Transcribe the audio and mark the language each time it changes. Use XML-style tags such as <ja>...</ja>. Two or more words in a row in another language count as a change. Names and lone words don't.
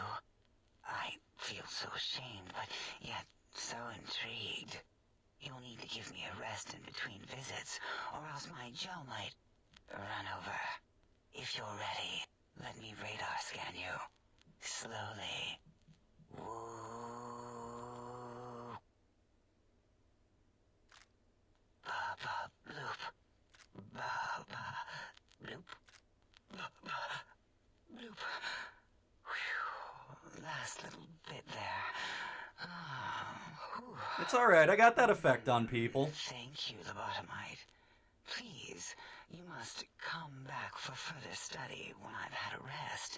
<en>I feel so ashamed, but yet so intrigued. You'll need to give me a rest in between visits, or else my jaw might run over. If you're ready, let me radar scan you. Slowly. Woo. Ba-ba bloop. Ba-ba bloop. Ba-ba bloop. Whew. Last little bit there. It's alright, I got that effect on people. Thank you, lobotomite. Please, you must come back for further study when I've had a rest.</en>